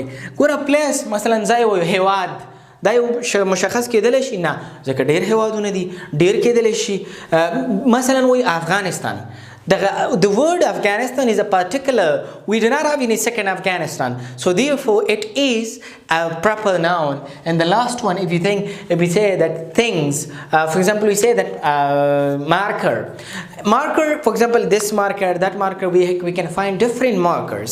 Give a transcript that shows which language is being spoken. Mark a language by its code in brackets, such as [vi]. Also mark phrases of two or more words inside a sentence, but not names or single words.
[ps] ګوره پلیس مثلا ځای وایو هیواد دا یو مشخص کېدلی شي نه ځکه ډېر هیوادونه دي ډېر کېدلی شي. مثلا وایي افغانستان. [en] The word Afghanistan is a particular. We do not have any second Afghanistan, so therefore it is a proper noun. And the last one, if we say that things, for example, we say that marker, for example, this marker, that marker, we can find different markers.